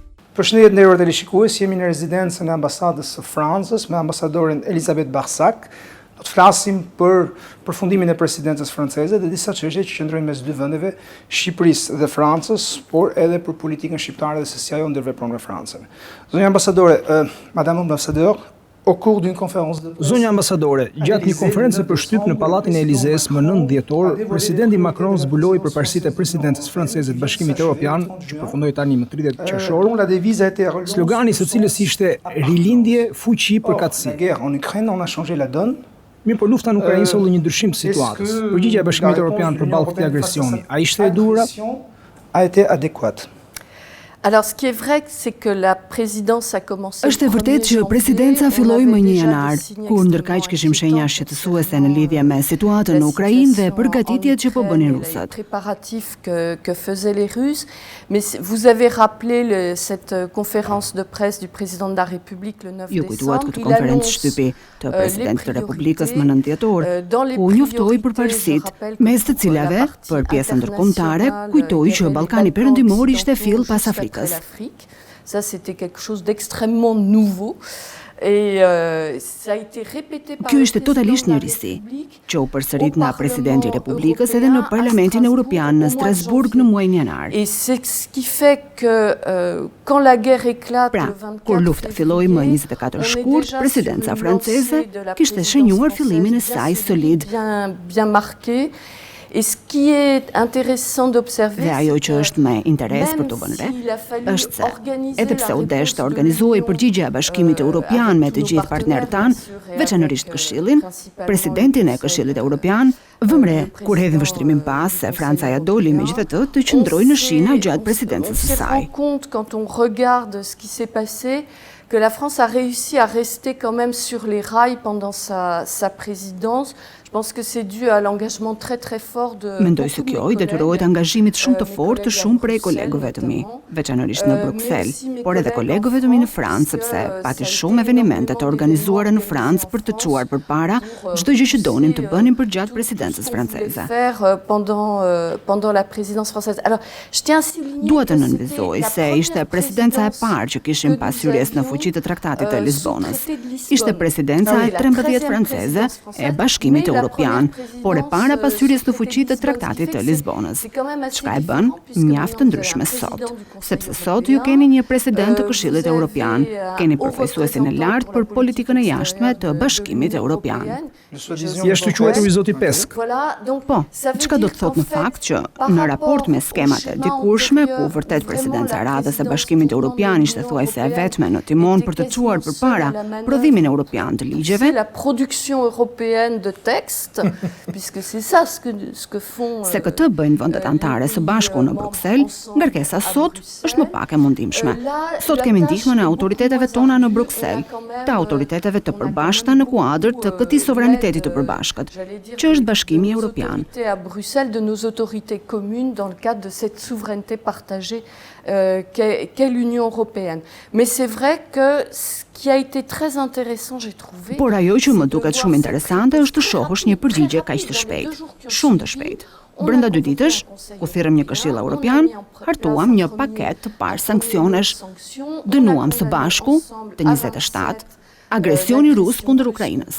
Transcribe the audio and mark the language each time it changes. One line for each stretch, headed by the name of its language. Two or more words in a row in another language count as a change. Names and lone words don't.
Albanian: Përshëndetje nderuar teleshikues, jemi në rezidencën e ambasadës së Francës me ambasadoren Elisabeth Barsac. Do të flasim për përfundimin e presidencës franceze dhe disa çështje që qëndrojnë mes dy vendeve, Shqipërisë dhe Francës, por edhe për politikën shqiptare dhe se si ajo ndërvepron me Francën. Zonja ambasadore,
French: Madame l'ambassadeur, au cours d'une conférence de presse.
Albanian: Zonja ambasadore, gjatë një konferencë për shtyp në Pallatin e Elizes më 9 dhjetor, presidenti Macron zbuloi përparësitë e presidencës franceze të Bashkimit Evropian, që përfundoi tani më 30 qershor.
French: La devise a été
Albanian: Slogani së cilës ishte rilindje, fuqi, përkatësi.
French: La guerre en Ukraine, on a changé la donne.
Albanian: Mirë, por lufta në Ukrainë solli një ndryshim të situatës. Përgjigjja e Bashkimit Evropian përballë këtij agresioni, a ishte e duhur?
French: A été adéquate. Alors, ce qui est vrai, c'est que la présidence a commencé.
Albanian: Është e vërtetë që presidenca filloi më 1 janar, kur ndërkaq kishim shenja shqetësuese në lidhje me situatën në Ukrainë dhe përgatitjet që po bënin rusët.
French: Préparatifs que faisaient les Russes, mais vous avez rappelé cette conférence de presse du président de la République le 9
Albanian: Ju kujtuat
French: décembre.
Albanian: këtë konferencë shtypi të presidentit të Republikës më 9 dhjetor, ku njoftoi përparësitë, mes të cilave, për pjesën ndërkombëtare, kujtoi që Ballkani Perëndimor ishte fill pas Afrikës.
French: Ça, c'était quelque chose d'extrêmement nouveau. Et ça a été répété par
Albanian: Kjo ishte totalisht një risi, që u përsërit nga presidenti i Republikës edhe në Parlamentin Evropian në Strasburg në muajin janar.
French: Et c'est ce qui fait que quand la guerre éclate
Albanian: Pra,
French: le 24
Albanian: kur lufta filloi më 24 shkurt, presidenca franceze kishte shënjuar fillimin e saj solid.
French: Bien marqué. Et ce qui est intéressant d'observer,
Albanian: Dhe ajo që është me interes për të vënë re, është se, edhe pse u desh të organizuoj përgjigje e Bashkimit Evropian me të gjithë partnerët tanë, veçanërisht Këshillin, presidentin e Këshillit Evropian, vëmre kur hedhin vështrimin pas se Franca ja doli megjithatë të qëndrojë në shina gjatë presidencës së saj.
French: On se rend compte quand on regarde ce qui s'est passé que la France a réussi à rester quand même sur les rails pendant sa présidence. Je pense que c'est dû à l'engagement très très fort de.
Albanian: Mendoj se kjo i detyrohet angazhimit shumë të fortë të shumë prej kolegëve të mi, veçanërisht në Bruksel, por edhe kolegëve të mi në Francë, sepse pati shumë evenimente të organizuara në Francë për të çuar përpara çdo gjë që donin të bënin përgjatë presidencës franceze.
French: Pendant la présidence française. Alors, je tiens à souligner.
Albanian: Dua të nënvizoj se ishte presidenca e parë që kishim pas hyrjes në fuqi të Traktatit të Lisbonës. Ishte presidenca e 13 franceze e Bashkimit Evropian, por e para pas hyrjes në fuqi të Traktatit të Lisbonës. Çka e bën mjaft të ndryshme sot, sepse sot ju keni një president të Këshillit Evropian, keni përfaqësuesin e lartë për politikën e jashtme të Bashkimit Evropian. Jashtë quajtur i zoti Pesk. Po, çka do të thotë në fakt që në raport me skemat e dikurshme, ku vërtet presidenca e radhës e Bashkimit Evropian ishte thuajse e vetme në timon për të çuar përpara prodhimin evropian të ligjeve,
French: la production européenne de textes, puisque c'est ça ce que font.
Albanian: Se këtë bëjnë vendet anëtare së bashku në Bruksel, ngarkesa sot është më pak e mundimshme. Sot kemi ndihmën e autoriteteve tona në Bruksel, të autoriteteve të përbashkëta në kuadër të këtij sovraniteti të përbashkët, që është Bashkimi Evropian.
French: À Bruxelles de nos autorités communes dans le cadre de cette souveraineté partagée qu'est l'Union européenne. Mais c'est vrai que ce qui a été très intéressant, j'ai trouvé.
Albanian: Por ajo që më duket shumë interesante është të shohësh një përgjigje kaq të shpejtë, shumë të shpejtë. Brenda 2 ditësh, ku thirrëm një Këshill Evropian, hartuam një paketë të parë sanksionesh, dënuam së bashku të 27 agresioni rus kundër Ukrainës.